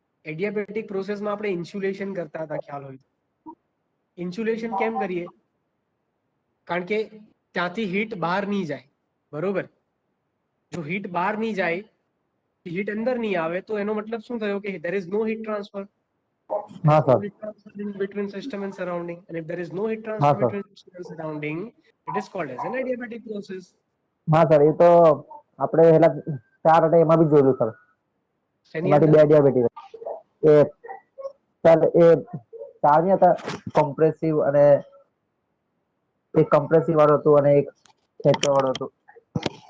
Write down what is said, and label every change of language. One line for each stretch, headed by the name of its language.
Gujarati: Adiabatic પ્રોસેસમાં આપણે insulation કરતા હતા, ખ્યાલ હોય? ઇન્સ્યુલેશન કેમ કરીએ? કારણ કે ત્યાંથી હીટ બહાર નહીં જાય, બરોબર? જો હીટ બહાર નહીં જાય, હીટ અંદર નહીં આવે, તો એનો મતલબ શું થયો કે
English: there is no heat transfer.
Gujarati: હા
English: No
Gujarati: sir
English: heat transfer in between system and surrounding, and if there is no heat
Gujarati: હા
English: transfer
Gujarati: sir
English: between system and surrounding, it is called as an adiabatic process.
Gujarati: હા sir એ તો આપણે પેલા 4 હતા એમાં બી જોયેલું sir શેની એમાંથી અંદર? 2 ડિયાબેટિક એ સર એ 4 ની હતા કોમ્પ્રેસિવ અને એક કમ્પ્રેસિવ વાળું હતું અને એક ખેંચવા વાળું હતું